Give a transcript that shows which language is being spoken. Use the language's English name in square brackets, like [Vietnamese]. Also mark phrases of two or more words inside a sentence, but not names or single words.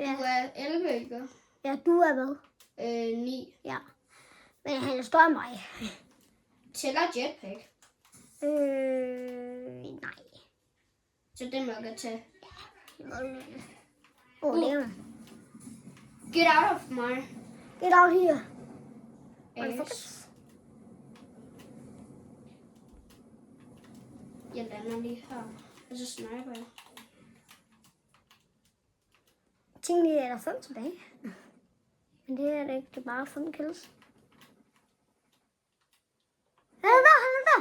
[Danish] Ja. er 11, ikke? Ja, du er hvad? 9. Ja. Men han er større end mig. Tæller jetpack. Nej. Så den må jeg godt tage. Det er det. [English] Get out of my Get out here. ass. [Danish] Jeg lander lige her. Og så sniper jeg. Jeg tænkte lige, at der er 5 tilbage. Men det er det ikke. Det er bare 5 kills. Han er der.